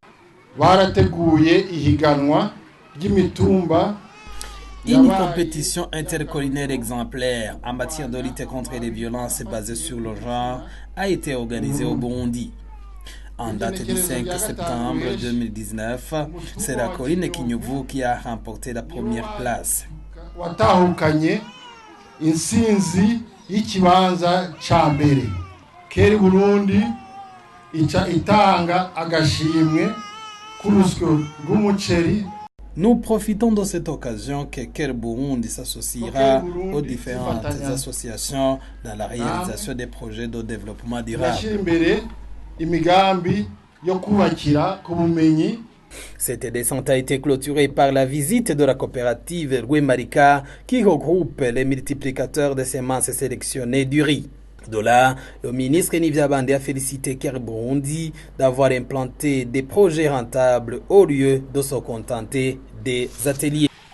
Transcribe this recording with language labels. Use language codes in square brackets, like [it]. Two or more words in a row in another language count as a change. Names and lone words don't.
[fr] Une compétition intercollinaire exemplaire en matière de lutte contre les violences basées sur le genre a été organisée au Burundi. En date du 5 septembre 2019, c'est la colline Kinyovu qui a remporté la première place. [rn] Ikibanza ca mbere CARE Burundi itanga agashimwe kurusyo rw'umuceri. [fr] Nous profitons de cette occasion que CARE Burundi s'associera aux différentes associations dans la réalisation des projets de développement durable. [rn] Imigambi yo kubakira ku bumenyi. [fr] Cette descente a été clôturée par la visite de la coopérative Rwemarika qui regroupe les multiplicateurs de semences sélectionnées du riz. De là, le ministre Nivyabandi a félicité CARE Burundi d'avoir implanté des projets rentables au lieu de se contenter des ateliers.